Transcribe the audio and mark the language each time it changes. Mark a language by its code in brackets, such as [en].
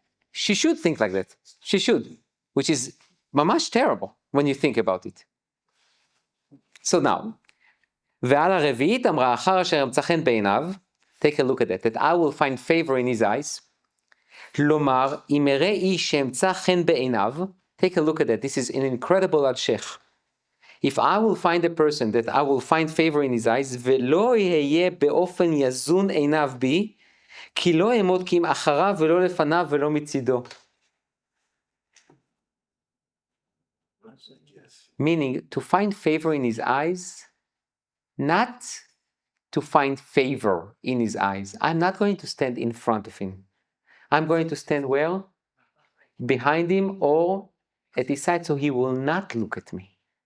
[en] She should think like that. She should, which is mamash terrible when you think about it. So now, [he] ועל הרביעית אמרה אחר אשר אמצא חן בעיניו, [en] take a look at that I will find favor in his eyes. [he] כלומר, אם אראה איש שאמצא חן בעיניו, [en] take a look at that, this is an incredible Al-Sheikh. If I will find a person that I will find favor in his eyes, [he] ולא יהיה באופן יזון עיניו בי, כי לא אעמוד כי אם אחריו ולא לפניו ולא מצידו. [en] Meaning, to find favor in his eyes, not to find favor in his eyes. I'm not going to stand in front of him. I'm going to stand where? Behind him or at his side so he will not look at me.